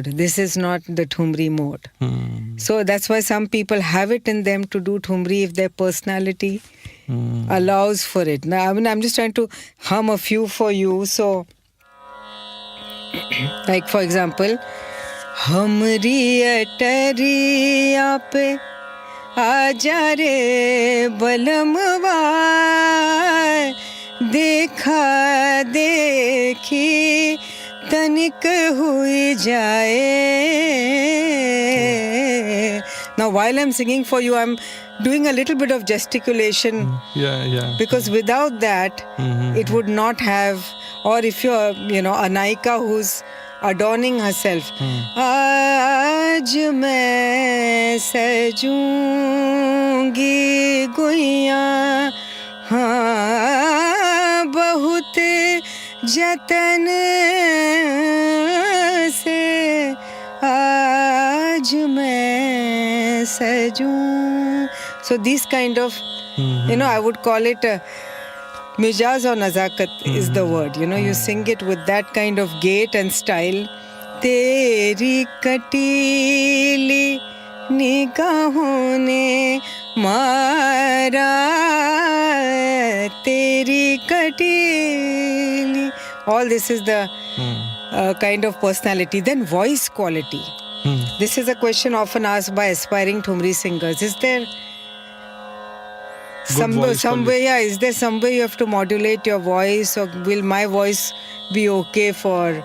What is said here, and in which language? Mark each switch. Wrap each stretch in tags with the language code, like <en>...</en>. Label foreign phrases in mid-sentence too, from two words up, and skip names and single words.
<en>This is not the Thumri mode. So that's why some people have it in them to do Thumri if their personality allows for it. Now, I'm just trying to hum a few for you. So, like for example,</en> <hi>हमरी अटरिया पे आजा रे बलमवा देखा देखी तनिक हुई जाए.</hi> <en>Now while I'm singing for you, I'm doing a little bit of gesticulation. Because without that, it would not have. Or if you're, a naika who's adorning herself.</en> <hi>आज मैं सजूंगी गुइया हाँ बहुत जतन से आज मैं सजूं.</hi> <en>So these kind of, I would call it mijaz or nazakat is the word. You sing it with that kind of gait and style.</en> <hi>तेरी कटीली निगाहों ने मारा, तेरी कटीली.</hi> <en>All this is the kind of personality. Then voice quality. This is a question often asked by aspiring Thumri singers. Is there some way you have to modulate your voice, or will my voice be okay for</en>